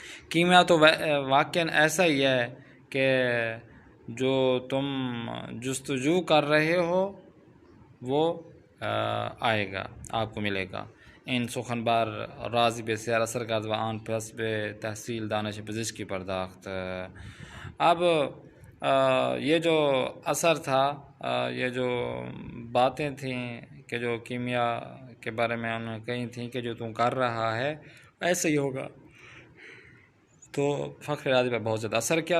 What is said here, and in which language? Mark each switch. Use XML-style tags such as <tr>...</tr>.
<ur>کیمیا تو واقعاً ایسا ہی ہے کہ جو تم جستجو کر رہے ہو وہ آئے گا، آپ کو ملے گا.</ur> <fa>این سخن بر رازی بسیار اثر کرد و آن پس به تحصیل دانش پزشکی پرداخت.</fa> <ur>اب یہ جو اثر تھا، یہ جو باتیں تھیں کہ جو کیمیا کے بارے میں انہوں نے کہی تھیں کہ جو تم کر رہا ہے ایسے ہی ہوگا، تو فخر رازی پہ بہت زیادہ اثر کیا.</ur>